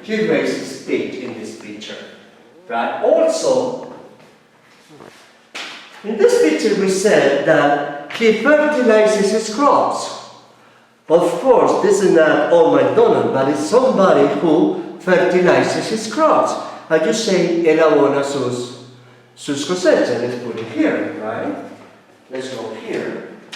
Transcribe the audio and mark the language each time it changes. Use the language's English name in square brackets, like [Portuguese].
[English] He raises pig in this picture. Right? Also, in this picture we said that he fertilizes his crops. Of course, this is not all McDonald, but it's somebody who fertilizes his crops. As you say, [Spanish] él abona sus cosechas. [English] Let's put it here, right? Let's go here.